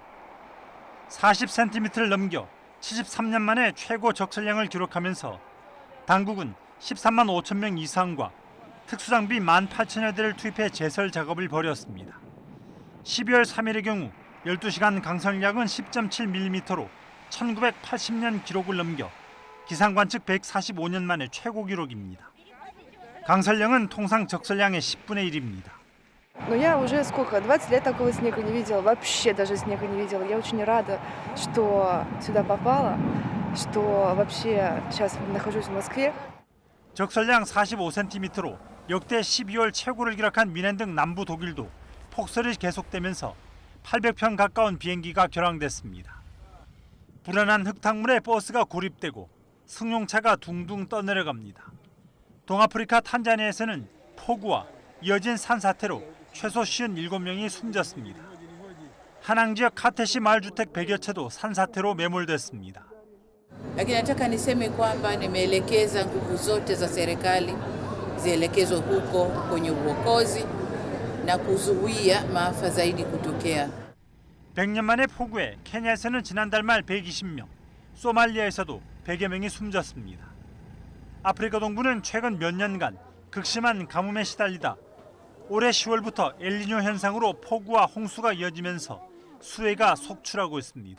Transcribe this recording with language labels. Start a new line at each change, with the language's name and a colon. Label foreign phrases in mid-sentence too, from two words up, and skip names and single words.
Korean: 40cm를 넘겨 73년 만에 최고 적설량을 기록하면서 당국은 13만 5천 명 이상과 특수장비 18,000여 대를 투입해 제설 작업을 벌였습니다. 12월 3일의 경우 12시간 강설량은 10.7mm로 1980년 기록을 넘겨 기상관측 145년 만에 최고 기록입니다. 강설량은 통상 적설량의 10분의 1입니다.
Russian: Но я уже сколько, 20 лет такого снега не видела, вообще даже снега не видела. Я очень рада, что сюда попала, что вообще сейчас нахожусь в Москве.
Korean: 적설량 45cm로 역대 12월 최고를 기록한 미넨 등 남부 독일도 폭설이 계속되면서 800편 가까운 비행기가 결항됐습니다. 불안한 흙탕물에 버스가 고립되고 승용차가 둥둥 떠내려갑니다. 동아프리카 탄자니아에서는 폭우와 이어진 산사태로 최소 57명이 숨졌습니다. 하낭 지역 카테시 마을주택 100여 채도 산사태로 매몰됐습니다.
Swahili: Lakini nataka niseme kwamba nimeelekeza nguvu zote za serikali zielekezwe huko kwenye uokozi na kuzuia maafa zaidi kutokea.
Korean: 100년 만의 폭우에 케냐에서는 지난달 말 120명, 소말리아에서도 100여 명이 숨졌습니다. 아프리카 동부는 최근 몇 년간 극심한 가뭄에 시달리다 올해 10월부터 엘니뇨 현상으로 폭우와 홍수가 이어지면서 수해가 속출하고 있습니다.